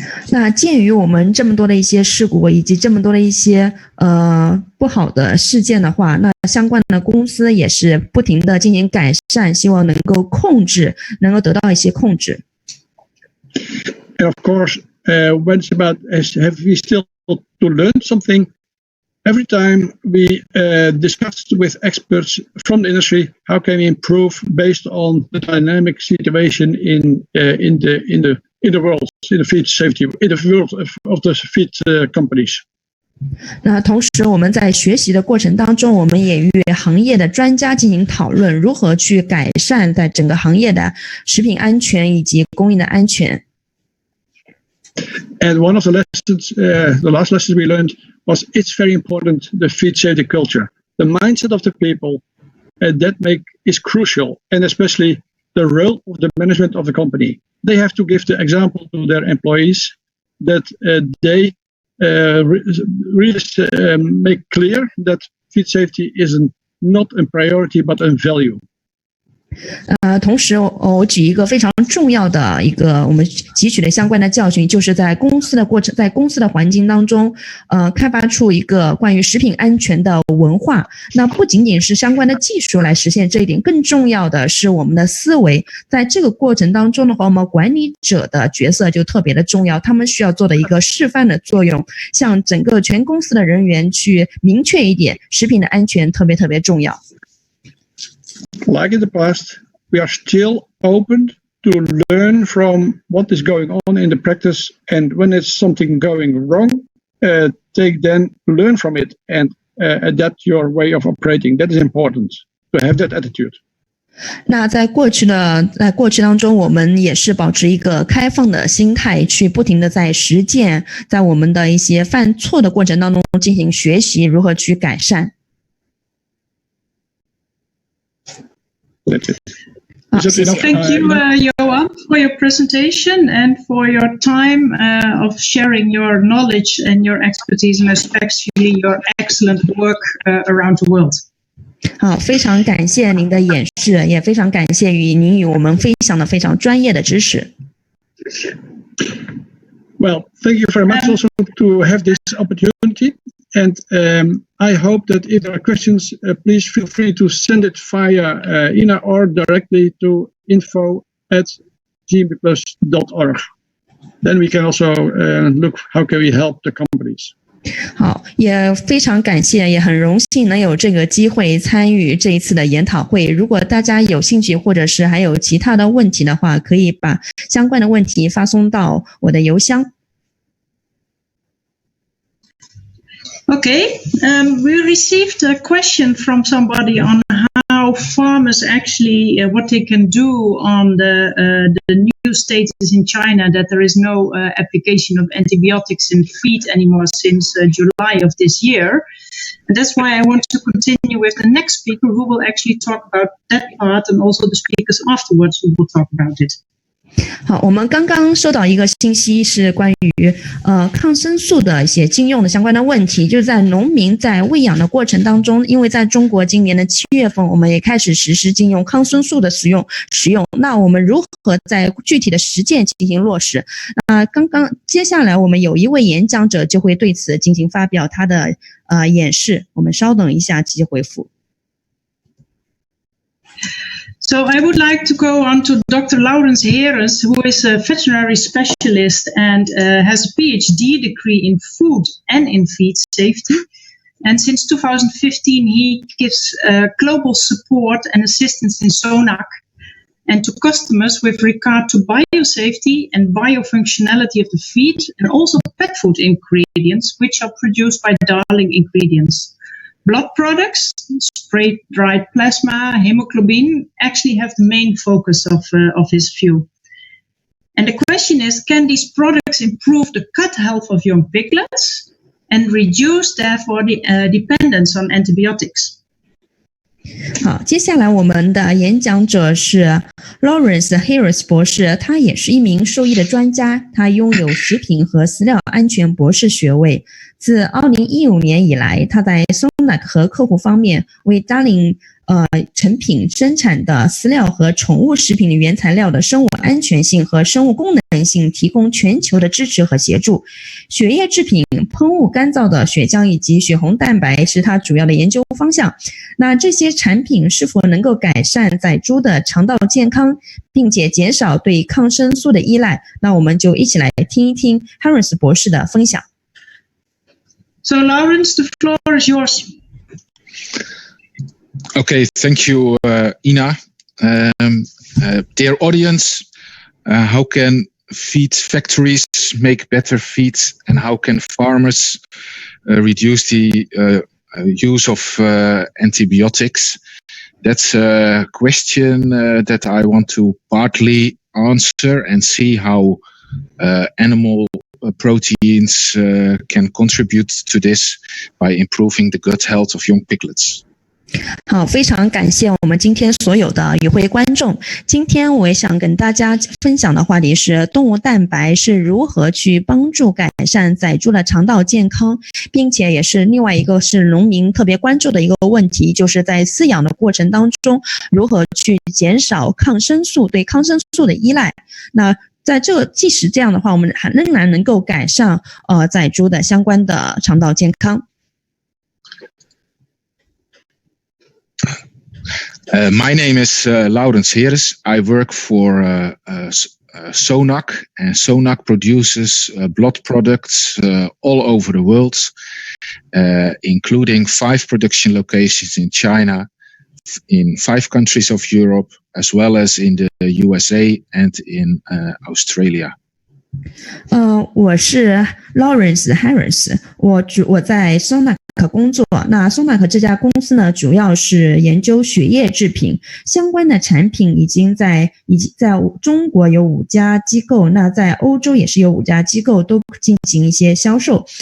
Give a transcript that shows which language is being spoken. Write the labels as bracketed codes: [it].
[zh] 那鉴于我们这么多的一些事故以及这么多的一些不好的事件的话，那相关的公司也是不停的进行改善，希望能够得到一些控制。 [en] And of course, when it's about have we still to learn something? Every time we discussed with experts from the industry, how can we improve based on the dynamic situation in the world, in the feed safety, in the world of the feed companies. [zh] 那同时我们在学习的过程当中，我们也与行业的专家进行讨论，如何去改善在整个行业的食品安全以及供应的安全。 [en] And one of the lessons, the last lesson we learned was it's very important, the feed safety culture. The mindset of the people that is crucial, and especially the role of the management of the company. They have to give the example to their employees that they really make clear that feed safety is not a priority but a value. [zh] 同时我举一个非常重要的一个我们汲取的相关的教训，就是在公司的环境当中开发出一个关于食品安全的文化。那不仅仅是相关的技术来实现这一点，更重要的是我们的思维。在这个过程当中的话，我们管理者的角色就特别的重要，他们需要做的一个示范的作用，向整个全公司的人员去明确一点，食品的安全特别重要。 [en] Like in the past, we are still open to learn from what is going on in the practice, and when it's something going wrong, learn from it and adapt your way of operating. That is important to have that attitude. [zh] 那在过去当中，我们也是保持一个开放的心态，去不停的在实践，在我们的一些犯错的过程当中进行学习，如何去改善。 [en] That's it. Thank you, Johan, for your presentation and for your time of sharing your knowledge and your expertise, and especially your excellent work around the world. [zh] 好，非常感谢您的演示，也非常感谢您与我们分享的非常专业的知识。 [en] Well, thank you very much also to have this opportunity. And I hope that if there are questions, please feel free to send it via Ina or directly to info@gmpplus.org. Then we can also look how can we help the companies. [zh] 好，也非常感谢，也很荣幸能有这个机会参与这一次的研讨会。如果大家有兴趣，或者是还有其他的问题的话，可以把相关的问题发送到我的邮箱。 [en] Okay, we received a question from somebody on how farmers actually, what they can do on the new status in China that there is no application of antibiotics in feed anymore since July of this year. And that's why I want to continue with the next speaker who will actually talk about that part, and also the speakers afterwards who will talk about it. [zh] 好，我们刚刚收到一个信息，是关于抗生素的一些禁用的相关的问题，就是在农民在喂养的过程当中，因为在中国今年的7月份，我们也开始实施禁用抗生素的使用，那我们如何在具体的实践进行落实？接下来我们有一位演讲者就会对此进行发表他的演示，我们稍等一下继续回复。 [en] So I would like to go on to Dr. Laurens Heres, who is a veterinary specialist and has a PhD degree in food and in feed safety. And since 2015, he gives global support and assistance in SONAC and to customers with regard to biosafety and biofunctionality of the feed, and also pet food ingredients, which are produced by Darling Ingredients. Blood products, spray-dried plasma, hemoglobin actually have the main focus of his view. And the question is, can these products improve the gut health of young piglets and reduce, therefore, the dependence on antibiotics? [zh] 好，接下来我们的演讲者是 Laurens Heres 博士，他也是一名兽医的专家，他拥有食品和饲料安全博士学位。自2015年以来，他在 SONAC 和客户方面为 Darling 成品生产的饲料和宠物食品的原材料的生物安全性和生物功能性提供全球的支持和协助。血液制品、喷雾干燥的血浆以及血红蛋白是他主要的研究方向。那这些产品是否能够改善仔猪的肠道健康，并且减少对抗生素的依赖？那我们就一起来听一听 Heres 博士的分享。 [en] So, Laurens, the floor is yours. Okay, thank you, Ina. Dear audience, how can feed factories make better feed, and how can farmers reduce the use of antibiotics? That's a question that I want to partly answer and see how animal proteins can contribute to this by improving the gut health of young piglets. [zh] 好，非常感谢我们今天所有的与会观众。今天我也想跟大家分享的话题是动物蛋白是如何去帮助改善仔猪的肠道健康，并且也是另外一个是农民特别关注的一个问题，就是在饲养的过程当中如何去减少对抗生素的依赖。那在即使这样的话，我们还仍然能够改善仔猪的相关的肠道健康。 [en] My name is Laurens Heres. I work for SONAC, and SONAC produces blood products all over the world, including 5 production locations in China, in 5 countries of Europe, as well as in the USA and in Australia. [zh] 我是 Laurens Heres， 我在 SONAC 工作。那 SONAC 这家公司呢，主要是研究血液制品相关的产品，已经在中国有5家机构，那在欧洲也是有5家机构都进行一些销售。